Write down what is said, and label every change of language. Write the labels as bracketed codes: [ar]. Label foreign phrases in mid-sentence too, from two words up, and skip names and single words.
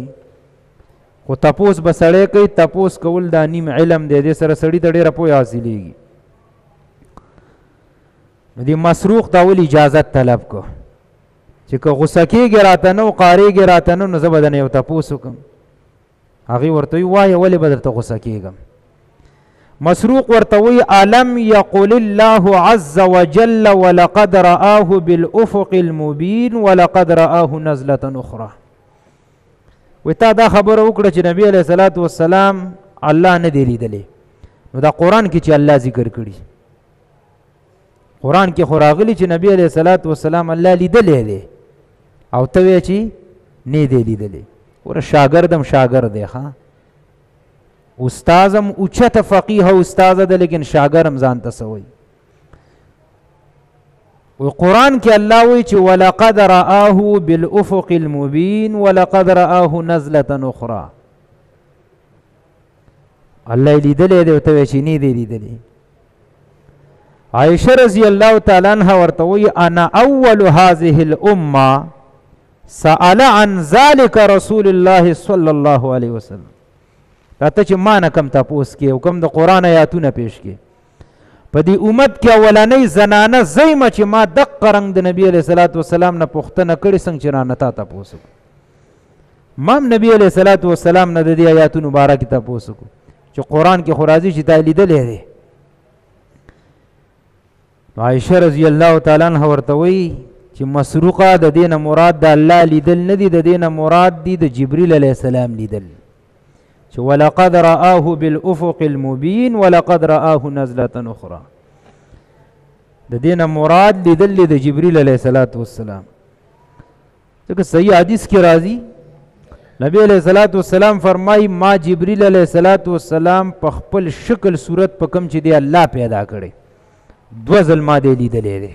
[ps] خو تپوس به سړی کوي، تپوس کول دا نیم علم دی، دې سره سړي ته ډېره پوهه حاصلېږي. نو دې مسروق ته اول اجازت طلب کو چې که غصه کېږي راته نه او قاریږي راته نه نو زه به دنه یو تپوس وکړم. هغې ورته وایي وایه ولې به درته غصه کېږم. مسروق ورته وایي [ar] الم یقل الله عز وجل ولقد رآه بالافق المبین ولقد رآه نزلة اخرى. [ps] وی تا دا خبره وکړه چې نبی [ar] علیه الصلاة والسلام [ps] الله نه دی لیدلی، نو دا قرآن کې چې الله ذکر کړي، قرآن کې خو راغلي چې نبی [ar] علیه الصلاة والسلام [ps] الله لیدلی دی او ته وایې چې نه دی لیدلی. وره شاګردم شاګرد دی، ښه استازم اوچته فقیه استازه ده، لیکن شاګرم ځان ته څه وایي. قرآن کې الله وایي چې [ar] ولقد رآه بالافق المبین ولقد رآه نزلة اخرى، [ps] الله یې لیدلی دی او ته وایې چې نه دی لیدلی. [ar] عائشہ رضی الله تعالی عنها [ps] ورته وایي [ar] انا اول هذه الامه سأل عن ذلك رسول الله صلی الله علیه وسلم. [ps] راته چې ما نه کم تپوس کې او کم د قرآن آیاتونه پیش کې، په دې امت کې اولنۍ زنانه زیمه چې ما دقه رنګ د نبی [ar] علیه الصلاة والسلام [ps] نه پوښتنه کړې څنګه چې رانه تا تپوس وکړو. ما هم نبی [ar] علیه الصلاة والسلام [ps] نه د دې آیاتونو باره کې تپوس وکړو چې قرآن کې خو راځي چې تا لیدلی دی. عائشہ [ar] رضی الله تعالی عنها [ps] ورته وایي چې مسروقه د دې نه مراد د الله لیدل نه دي، د دې نه مراد دي د جبریل [ar] علیه السلام [ps] لیدل چې [ar] ولقد رآه بالافق المبین ولقد رآه نزلة اخرى. [ps] د دې نه مراد لیدل د جبریل [ar] علیه الصلاة والسلام. [ps] ځکه صحیح حدیث کې راځي نبی [ar] علیہ الصلوۃ والسلام [ps] فرمای ما جبرئیل [ar] علیہ الصلوۃ والسلام [ps] په خپل شکل صورت په کم چې دی الله پیدا کړي 2 ځل ما دی لیدلې دی.